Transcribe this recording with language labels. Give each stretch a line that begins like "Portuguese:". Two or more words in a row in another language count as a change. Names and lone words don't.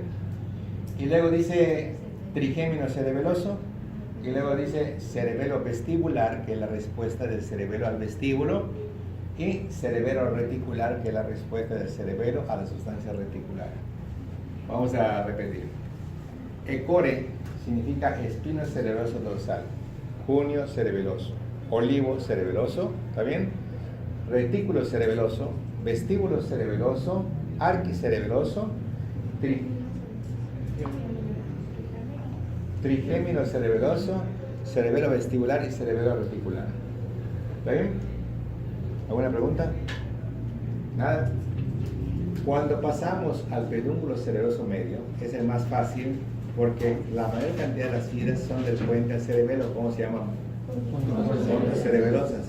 Spanish: Y luego dice trigémino cerebeloso y luego dice cerebelo vestibular, que es la respuesta del cerebelo al vestíbulo, y cerebelo reticular, que es la respuesta del cerebelo a la sustancia reticular. Vamos a repetir. Ecore significa espino cerebeloso dorsal, cuneo cerebeloso, olivo cerebeloso, ¿está bien? Retículo cerebeloso, vestíbulo cerebeloso, arquicerebeloso, trigémino cerebeloso, cerebelo vestibular y cerebelo reticular. ¿Está bien? ¿Alguna pregunta? Nada. Cuando pasamos al pedúnculo cerebeloso medio, es el más fácil porque la mayor cantidad de las fibras son del puente al cerebelo. ¿Cómo se llaman? Ondas cerebelosas.